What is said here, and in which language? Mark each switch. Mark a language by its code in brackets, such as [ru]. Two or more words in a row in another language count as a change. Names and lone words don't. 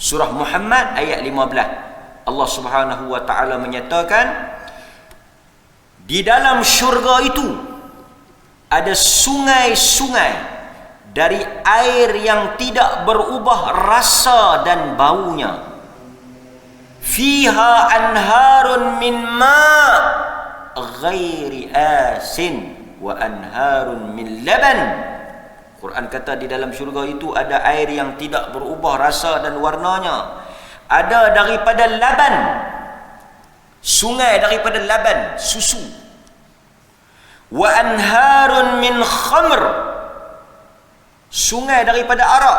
[ms] Surah Muhammad ayat 15. Allah [ar] سبحانه وتعالى [ms] menyatakan di dalam syurga itu ada sungai-sungai dari air yang tidak berubah rasa dan baunya. [ar] فيها أنهار من ماء غير آسن وأنهار من لبن. [ms] Quran kata di dalam syurga itu ada air yang tidak berubah rasa dan warnanya. Ada daripada laban, sungai daripada laban, susu. [ar] وأنهار من خمر, [ms] sungai daripada arak.